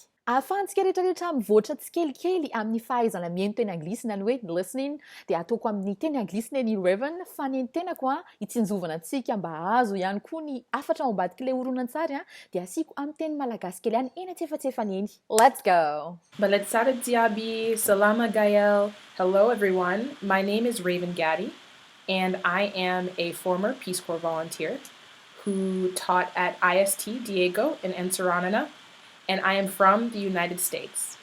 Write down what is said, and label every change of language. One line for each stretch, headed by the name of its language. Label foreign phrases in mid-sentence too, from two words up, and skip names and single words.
Malagasy: Ahafahantsika rehetrarehetra mivoatra tsikelikely amin'ny fahaizana mihaino teny anglisy na ny hoe listening dia ataoko amin'ny teny anglisy ny Raven fa ny tenako hitsinjovana antsika mba azo ihany koa ny afatra ao ambadiky ilay horonan-tsary dia asiako amin'ny teny malagasy kely ihany eny antsefatsefany eny.
English: Let's go! Baletsara Diaby, Salama Gael. Hello everyone, my name is Raven Gatti and I am a former Peace Corps volunteer who taught at IST Diego in Antsiranana, and I am from the United States.